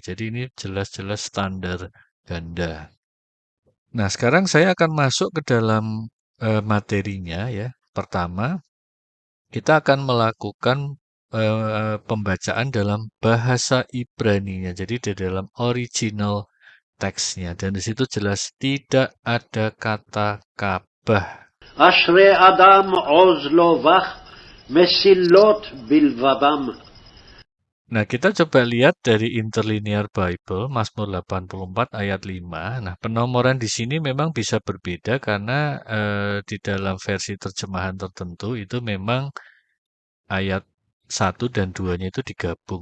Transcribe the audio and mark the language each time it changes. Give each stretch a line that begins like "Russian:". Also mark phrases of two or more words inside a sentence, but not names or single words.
Indonesian: Jadi ini jelas-jelas standar ganda. Nah, sekarang saya akan masuk ke dalam materinya ya. Pertama, kita akan melakukan pembacaan dalam bahasa Ibraninya. Jadi di dalam original teksnya. Dan di situ jelas tidak ada kata Ka'bah.
Hebrew: אשרי אדם עוז לו בך, מסילות בלבבם.
Indonesian: Nah, kita coba lihat dari Interlinear Bible, Mazmur 84 ayat 5. Nah, penomoran di sini memang bisa berbeda karena di dalam versi terjemahan tertentu itu memang ayat 1 dan 2-nya itu digabung.